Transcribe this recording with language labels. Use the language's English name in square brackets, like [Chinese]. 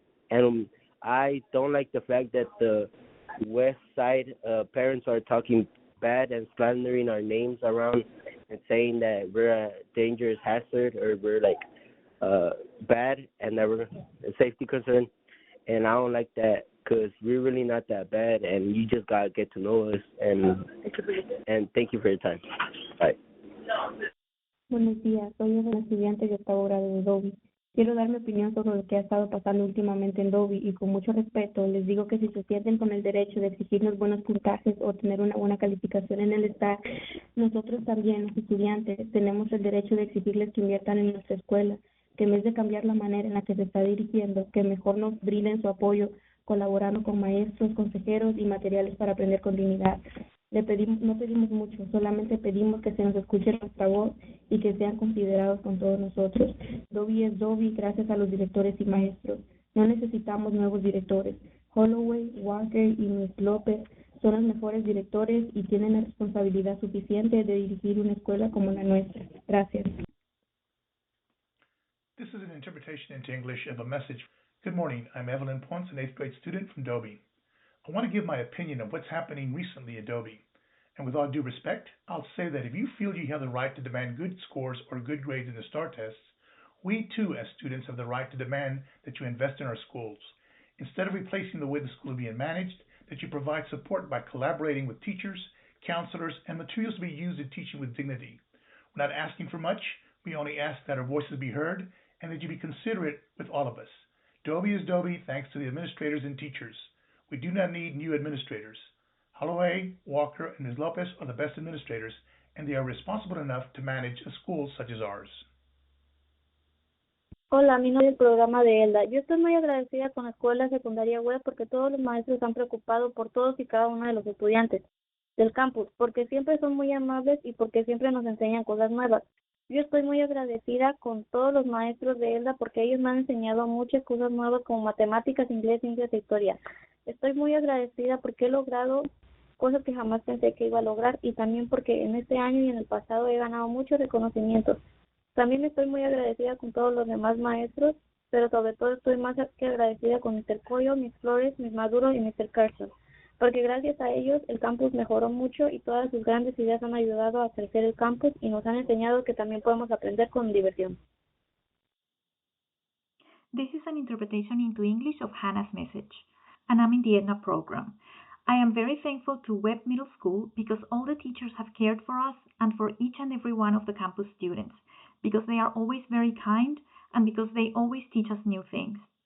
[English] And I don't like the fact that the West Side parents are talking bad and slandering our names around and saying that we're a dangerous hazard or we're like bad and that we're a safety concern. And I don't like that because we're really not that bad and you just got to get to know us. And thank you for your time. Bye. [Spanish] Buenos días, soy una estudiante de octavo grado de Dobie. Quiero dar mi opinión sobre lo que ha estado pasando últimamente en Dobie y con mucho respeto les digo que si se sienten con el derecho de exigirnos buenos puntajes o tener una buena calificación en el STAR, nosotros también, los estudiantes, tenemos el derecho de exigirles que inviertan en nuestra escuela, que en vez de cambiar la manera en la que se está dirigiendo, que mejor nos brinden su apoyo colaborando con maestros, consejeros y materiales para aprender con dignidad. No pedimos mucho, solamente pedimos que se nos escuche nuestra voz y que sean considerados con todos nosotros. Dobie es Dobie gracias a los directores y maestros. No necesitamos nuevos directores. Holloway, Walker y Ms. López son los mejores directores y tienen la responsabilidad suficiente de dirigir una escuela como la nuestra. Gracias. [English] This is an interpretation into English of a message. Good morning, I'm Evelyn Ponce, an 8th grade student from Dobie. I want to give my opinion of what's happening recently at Dobie. And with all due respect, I'll say that if you feel you have the right to demand good scores or good grades in the STAR tests, we too as students have the right to demand that you invest in our schools. Instead of replacing the way the school is being managed, that you provide support by collaborating with teachers, counselors, and materials to be used in teaching with dignity. We're not asking for much, we only ask that our voices be heard and that you be considerate with all of us. Dobie is Dobie thanks to the administrators and teachers. We do not need new administrators. Holloway, Walker, and Ms. Lopez are the best administrators, and they are responsible enough to manage a school such as ours. [Spanish] Hola, mi nombre es el programa de Elda. Yo estoy muy agradecida con la escuela secundaria web porque todos los maestros se han preocupado por todos y cada uno de los estudiantes del campus, porque siempre son muy amables y porque siempre nos enseñan cosas nuevas. Yo estoy muy agradecida con todos los maestros de Elda porque ellos me han enseñado muchas cosas nuevas como matemáticas, inglés, ciencias e historia. Estoy muy agradecida porque he logrado cosas que jamás pensé que iba a lograr y también porque en este año y en el pasado he ganado muchos reconocimientos. También estoy muy agradecida con todos los demás maestros, pero sobre todo estoy más que agradecida con Mr. Coyo, Miss Flores, Miss Maduro y Mr. Carson, porque gracias a ellos el campus mejoró mucho y todas sus grandes ideas han ayudado a crecer el campus y nos han enseñado que también podemos aprender con diversión. [English] This is an interpretation into English of Hannah's message, and I'm in the EDNA program. I am very thankful to Webb Middle School because all the teachers have cared for us and for each and every one of the campus students, because they are always very kind and because they always teach us new things.